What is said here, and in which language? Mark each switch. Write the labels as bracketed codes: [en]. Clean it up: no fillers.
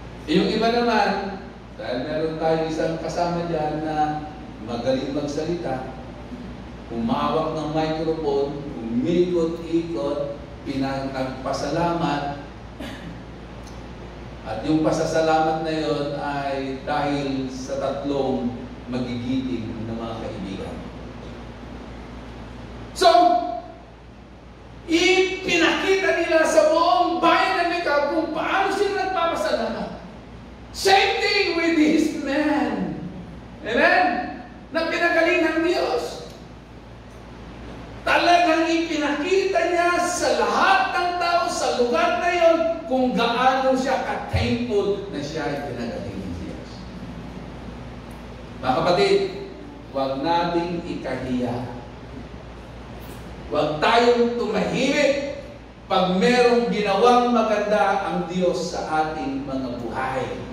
[tl] Yung iba naman, dahil meron tayong isang kasama dyan na magaling magsalita, humawak ng microphone, umikot-ikot, pinagpasalamat, at yung pasasalamat na yon ay dahil sa tatlong magigiting ng mga kaibigan. So, ipinakita nila sa buong bayan ng Mecca kung paano sila nagpapasalamat. [en] Same thing with this man. [tl] Amen? Na pinagaling ng Diyos. Talagang ipinakita niya sa lahat ng tao sa lugar na yon kung gaano siya ka-thankful na siya ay pinagaling ng Diyos. Mga kapatid, huwag nating ikahiya. Huwag tayong tumahimik pag merong ginawang maganda ang Diyos sa ating mga buhay.